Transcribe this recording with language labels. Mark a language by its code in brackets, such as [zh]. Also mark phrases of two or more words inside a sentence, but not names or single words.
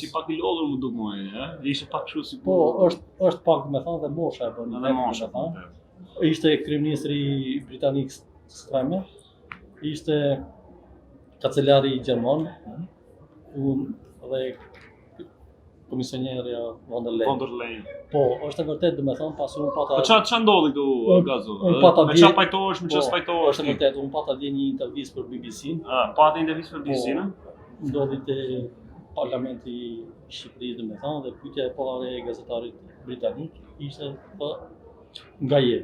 [sq] Si pak I lodhur më duk mua, ishte pak kështu si po është pak domethënë dhe mosha e bën. Edhe mosha. Ishte kryeministri britanik Starmer, ishte kancelari gjerman, dhe komisionierja von der Leyen. Po, është e vërtetë domethënë pasi unë pata. Po ç'a ndodhi këtu Gazo? Me ç'a pajtohesh, me ç'a spajtohesh? Është e vërtetë, unë pata dje një intervistë për BBC-n. Pata intervistë për BBC-n? Ndodhi te Parlamenti I Shqipërisë domethënë dhe pyetja e parë e gazetarit britanik ishte po nga je.